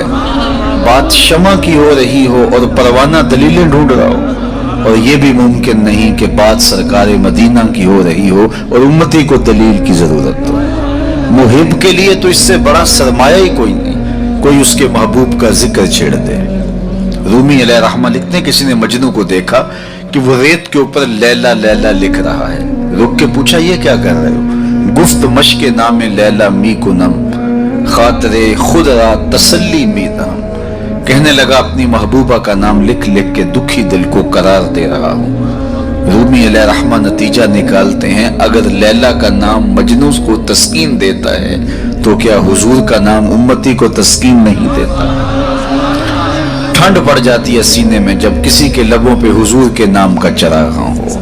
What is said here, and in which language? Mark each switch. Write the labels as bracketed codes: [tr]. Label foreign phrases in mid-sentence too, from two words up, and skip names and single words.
[ur] بات شمع کی ہو رہی ہو اور پروانہ دلیلیں ڈھونڈ رہا ہو، اور یہ بھی ممکن نہیں کہ بات سرکار مدینہ کی ہو رہی ہو اور امتی کو دلیل کی ضرورت ہو۔ محب کے لیے تو اس سے بڑا سرمایہ ہی کوئی نہیں، کوئی اس کے محبوب کا ذکر چھیڑ دے۔ رومی علیہ رحمہ لکھتے ہیں، کسی نے مجنوں کو دیکھا کہ وہ ریت کے اوپر لیلا لیلا لکھ رہا ہے، رک کے پوچھا یہ کیا کر رہے ہو؟ [fa] گفت مشق نام لیلا می کنم، خاطر خود را تسلی می دم۔ [ur] کہنے لگا اپنی محبوبہ کا نام لکھ لکھ کے دکھی دل کو قرار دے رہا ہوں۔ رومی علیہ رحمہ نتیجہ نکالتے ہیں، اگر لیلا کا نام مجنوں کو تسکین دیتا ہے تو کیا حضور کا نام امتی کو تسکین نہیں دیتا؟ ٹھنڈ پڑ جاتی ہے سینے میں جب کسی کے لبوں پہ حضور کے نام کا چراغاں ہو۔